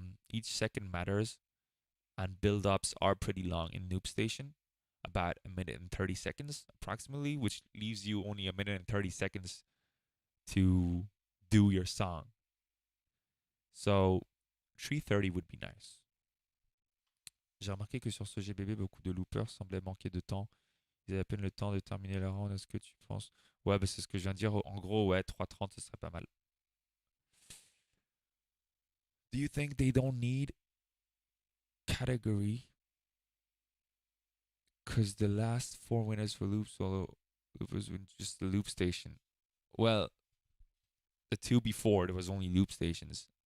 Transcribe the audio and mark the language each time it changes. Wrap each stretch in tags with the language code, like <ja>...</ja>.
<en>Each second matters, and build-ups are pretty long in Noob Station, about a minute and 30 seconds approximately, which leaves you only a minute and 30 seconds to do your song. So 3:30 would be nice.</en> <fr>J'ai remarqué que sur ce GBB, beaucoup de loopers semblaient manquer de temps. Ils avaient à peine le temps de terminer leur round. Est-ce que tu penses? Ouais, bah c'est ce que je viens de dire. En gros, ouais, 3:30, ce serait pas mal.</fr> <en>Do you think they don't need category? Because the last 4 winners for loop solo loopers were just the loop station. Well, the two before there was only loop stations.</en>